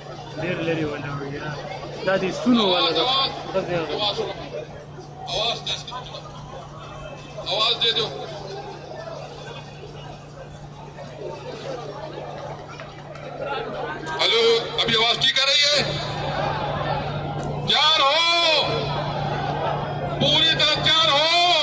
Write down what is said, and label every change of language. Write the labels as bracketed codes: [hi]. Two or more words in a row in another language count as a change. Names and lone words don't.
[ps] ډېر لرې ولاړ یا دا د سونو والا ده [ur] آواز دے دو. ہلو ابھی آواز ٹھیک آ رہی ہے؟ تیار ہو؟ پوری طرح تیار ہو؟